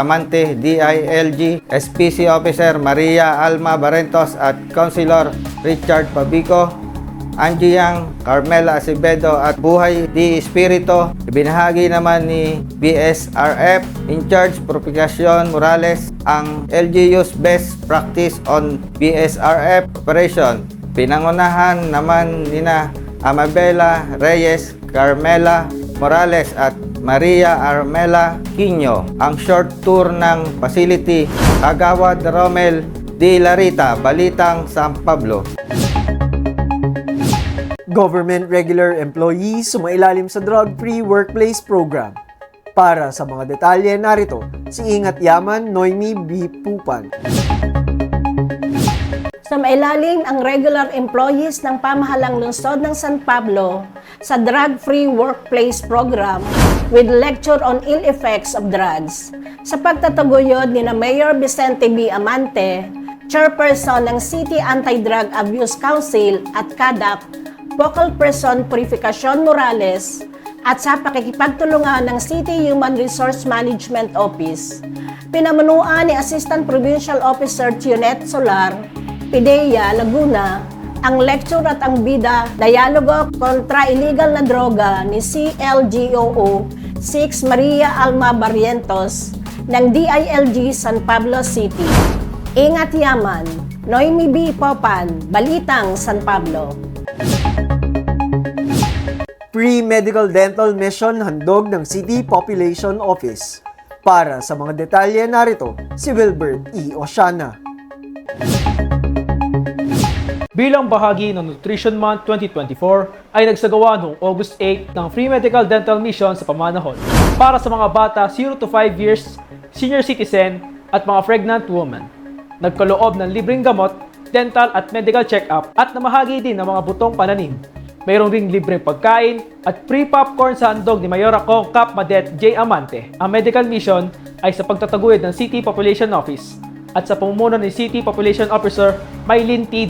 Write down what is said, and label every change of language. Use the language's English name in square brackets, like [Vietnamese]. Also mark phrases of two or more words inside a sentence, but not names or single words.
[Filipino] Amante, DILG, SPC Officer Maria Alma Barrentos at Councilor Richard Pabico, Angie Yang, Carmela Acevedo at Buhay D. Espirito. Ibinahagi naman ni BSRF [English] in charge [Filipino] Purificación Morales ang [English] LGU's best practice on BSRF operation. [Filipino] Pinangunahan naman nina Amabela Reyes, Carmela Morales at Maria Armela Quino ang [English] short tour [Filipino] ng facility. Kagawad Romel D. Larita, Balitang San Pablo. [English] Government regular employees [Filipino] sumailalim sa [English] drug-free workplace program. [Filipino] Para sa mga detalye narito, si Ingat Yaman Noemi B. Pupan. Sumailalim ang [English] regular employees [Filipino] ng pamahalang lungsod ng San Pablo sa Drug-Free Workplace Program [English] with lecture on ill effects of drugs. [Filipino] Sa pagtataguyod ni na Mayor Vicente B. Amante, Chairperson ng City Anti-Drug Abuse Council at CADAP, [English] Focal Person [Filipino] Purificación Morales, at sa pakikipagtulungan ng City Human Resource Management Office. Pinamunuan ni Assistant Provincial Officer Tionet Solar, PIDEA, Laguna, ang lecture at ang bida, Dialogo kontra Illegal na Droga ni CLGOO 6 Maria Alma Barrientos ng DILG San Pablo City. Ingat Yaman, Noemi B. Popan, Balitang San Pablo. [English] Pre-Medical Dental Mission [Filipino] handog ng City Population Office. Para sa mga detalye narito, si Wilbert E. Oceana. Bilang bahagi ng Nutrition Month 2024 ay nagsagawa noong August 8 ng [English] Free Medical Dental Mission [Filipino] sa Pamanahon para sa mga bata [English] 0 to 5 years, senior citizen [Filipino] at mga [English] pregnant woman. [Filipino] Nagkaloob ng libreng gamot, dental at [English] medical check-up [Filipino] at namahagi din ng mga butong pananim. Mayroong ring libreng pagkain at [English] free popcorn [Filipino] sa handog ni Mayora Kong Cap Madet J. Amante. Ang medical mission ay sa pagtataguyod ng City Population Office at sa pamumuno ni City Population Officer Maylin T.